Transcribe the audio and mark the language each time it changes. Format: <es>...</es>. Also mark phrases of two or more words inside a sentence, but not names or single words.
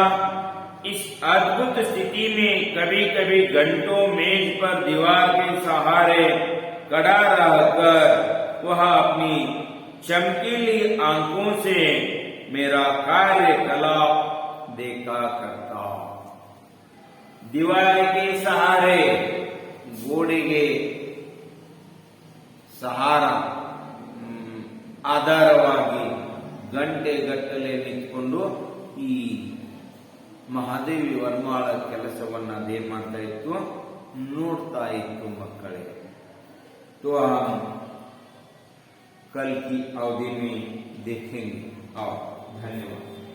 <hi>इस अद्भुत स्थिति में कभी कभी घंटों मेज पर दीवार के सहारे खड़ा रहकर वह अपनी चमकीली आंखों से मेरा कार्यकलाप देखा करता। दीवार के सहारे, ಗೋಡೆಗೆ ಸಹಾರ</hi> <kn>ಆಧಾರವಾಗಿ ಗಂಟೆಗಟ್ಟಲೆ ನಿಂತ್ಕೊಂಡು ಈ ಮಹಾದೇವಿ ವರ್ಮಾಳ ಕೆಲಸವನ್ನ ಅದೇನ್ ಮಾಡ್ತಾ ಇತ್ತು? ನೋಡ್ತಾ ಇತ್ತು ಮಕ್ಕಳೇ।</kn> <hi>तो हम कल की अवधि में देखेंगे। और धन्यवाद।</hi>